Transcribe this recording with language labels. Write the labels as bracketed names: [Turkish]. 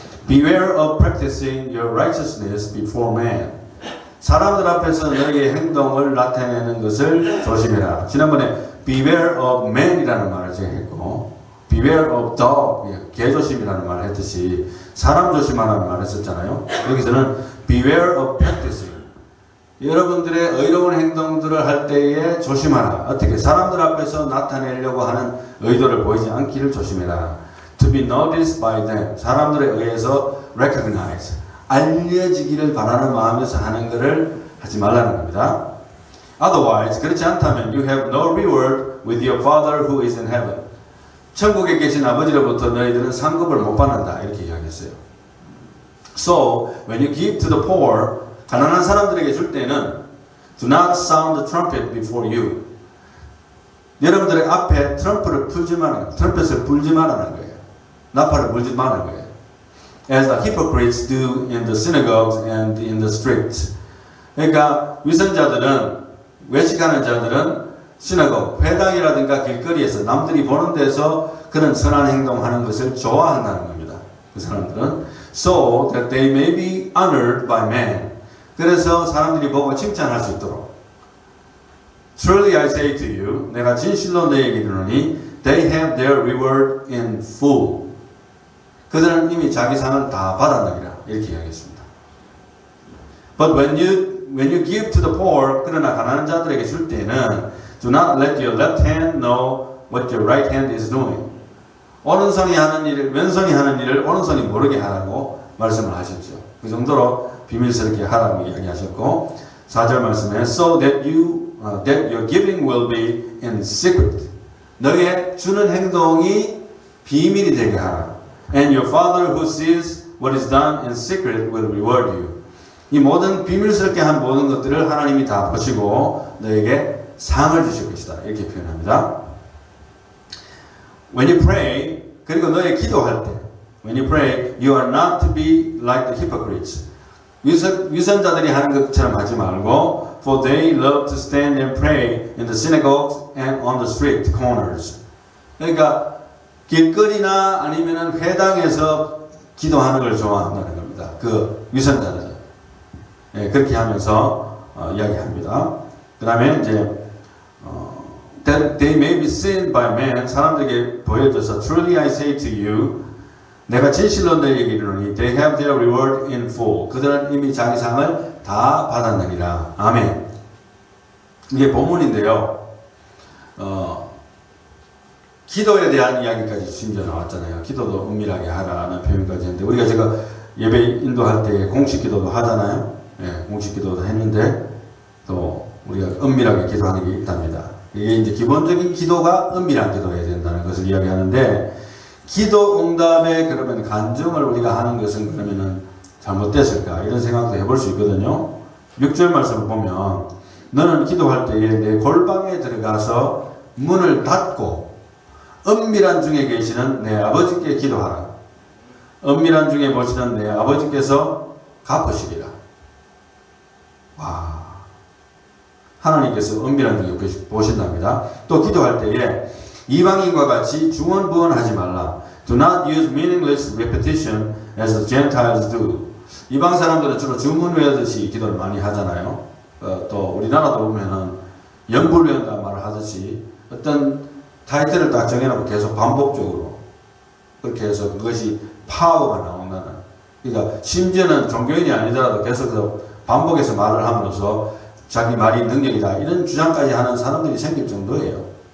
[English] Beware of practicing your righteousness before man. [Korean] 사람들 앞에서 너희의 행동을 나타내는 것을 조심해라. 지난번에 [English] beware of man [Korean] 이라는 말을 제가 했고, [English] beware of dog, [Korean] 개조심이라는 말을 했듯이 사람 조심하라는 말을 했었잖아요. 여기서는 [English] beware of practicing. [Korean] 여러분들의 의로운 행동들을 할 때에 조심하라. 어떻게? 사람들 앞에서 나타내려고 하는 의도를 보이지 않기를 조심해라. [English] To be noticed by them. [Korean] 사람들에 의해서 [English] recognize. [Korean] 알려지기를 바라는 마음에서 하는 것을 하지 말라는 겁니다. [English] Otherwise, [Korean] 그렇지 않다면 [English] you have no reward with your Father who is in heaven. [Korean] 천국에 계신 아버지로부터 너희들은 상급을 못 받는다. 이렇게 이야기했어요. [English] So, when you give to the poor, [Korean] 가난한 사람들에게 줄 때는 [English] do not sound the trumpet before you. [Korean] 여러분들의 앞에 트럼펫을 불지 말라는 거예요. 나팔을 불지 말라는 거예요. [English] As the hypocrites do in the synagogues and in the streets. [Korean] 그러니까 위선자들은, 외식하는 자들은 시나고그, 회당이라든가 길거리에서 남들이 보는 데서 그런 선한 행동하는 것을 좋아한다는 겁니다. 그 사람들은 [English] so that they may be honored by man. [Korean] 그래서 사람들이 보고 칭찬할 수 있도록. [English] Truly I say to you, [Korean] 내가 진실로 너희에게 이르노니 [English] they have their reward in full. [Korean] 그들은 이미 자기 상을 다 받았느니라. 이렇게 이야기했습니다. [English] But when you give to the poor, [Korean] 그러나 가난한 자들에게 줄 때는 [English] do not let your left hand know what your right hand is doing. [Korean] 오른손이 하는 일을 왼손이 하는 일을 오른손이 모르게 하라고 말씀을 하셨죠. 그 정도로 비밀스럽게 하라고 이야기하셨고 4절 말씀에 [English] so that your giving will be in secret. [Korean] 너의 주는 행동이 비밀이 되게 하라. [English] And your Father who sees what is done in secret will reward you. [Korean] 이 모든 비밀스럽게 한 모든 것들을 하나님이 다 보시고 너에게 상을 주실 것이다. 이렇게 표현합니다. [English] When you pray, [Korean] 그리고 너의 기도할 때 [English] When you pray, you are not to be like the hypocrites. [Korean] 위선자들이 하는 것처럼 하지 말고 [English] For they love to stand and pray in the synagogues and on the street corners. [Korean] 그러니까 길거리나 아니면은 회당에서 기도하는 걸 좋아한다는 겁니다. 그 위선자들. 예, 그렇게 하면서 이야기합니다. 그 다음에 이제 [English] that they may be seen by men. [Korean] 사람들에게 보여져서 [English] Truly I say to you [Korean] 내가 진실로 너희에게 이르노니 [English] They have their reward in full. [Korean] 그들은 이미 자기 상을 다 받았느니라. 아멘. 이게 본문인데요. 기도에 대한 이야기까지 심지어 나왔잖아요. 기도도 은밀하게 하라는 표현까지 했는데 우리가 제가 예배 인도할 때 공식 기도도 하잖아요. 예, 공식 기도도 했는데 또 우리가 은밀하게 기도하는 게 있답니다. 이게 이제 기본적인 기도가 은밀한 기도해야 된다는 것을 이야기하는데 기도 응답에 그러면 간증을 우리가 하는 것은 그러면은 잘못됐을까 이런 생각도 해볼 수 있거든요. 6절 말씀을 보면 너는 기도할 때에 내 골방에 들어가서 문을 닫고 은밀한 중에 계시는 내 아버지께 기도하라. 은밀한 중에 보시는 내 아버지께서 갚으시리라. 와, 하나님께서 은밀한 중에 보신답니다. 또 기도할 때에 이방인과 같이 중언부언하지 말라. [English] Do not use meaningless repetition as the Gentiles do. [Korean] 이방 사람들은 주로 주문 외우듯이 기도를 많이 하잖아요. 또 우리나라도 보면은 연불 외운다는 말을 하듯이 어떤 타이틀을 딱 정해놓고 계속 반복적으로 그렇게 해서 그것이 파워가 나온다는. 그러니까 심지어는 종교인이 아니더라도 계속 반복해서 말을 함으로써 자기 말이 능력이다 이런 주장까지 하는 사람들이 생길 정도예요.